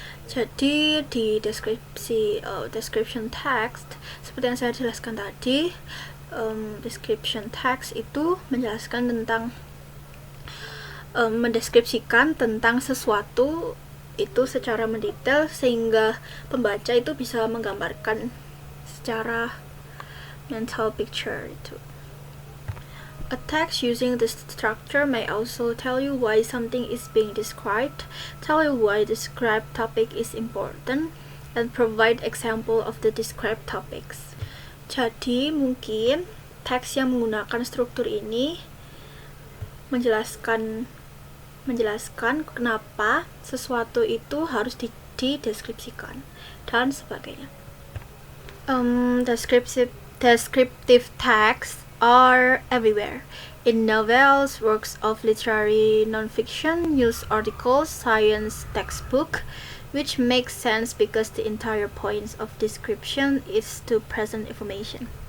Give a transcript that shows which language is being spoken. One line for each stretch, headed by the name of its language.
Indonesian: Jadi di description text, seperti yang saya jelaskan tadi, description text itu menjelaskan tentang mendeskripsikan tentang sesuatu itu secara mendetail sehingga pembaca itu bisa menggambarkan secara mental picture itu.
English: A text using this structure may also tell you why something is being described, tell you why the described topic is important, and provide example of the described topics.
Indonesian: Jadi mungkin teks yang menggunakan struktur ini menjelaskan kenapa sesuatu itu harus dideskripsikan dan sebagainya.
English: Descriptive texts are everywhere in novels, works of literary non-fiction, news articles, science textbook, which makes sense because the entire point of description is to present information.